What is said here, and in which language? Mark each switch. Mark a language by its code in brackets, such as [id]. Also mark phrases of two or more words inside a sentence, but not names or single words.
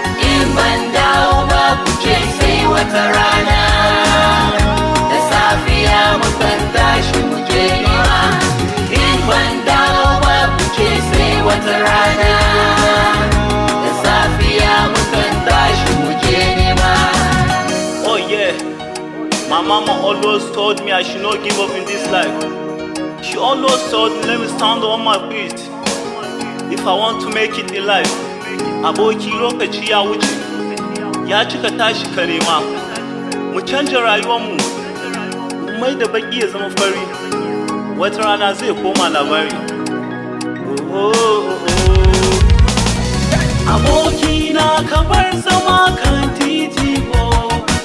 [ha] In ban dawo ba, ku ce sai wata rana. Da safiya mukan tashi mu je nema. In ban dawo ba, ku ce sai wata rana. Da safiya mukan tashi mu je nema. [en] Oh yeah, my mama always told me I should not give up in this life. She always told me, "Let me stand on my feet." If I want to make it in life, [ha] aboki, lokaci ya wuce. Ya cika tashi ka nema. Mu canja rayuwarmu. Mu mai da baki ya zama fari. Wata rana zai koma labari. Oh, oh, oh. Aboki na ka bar zama kan titi, oh.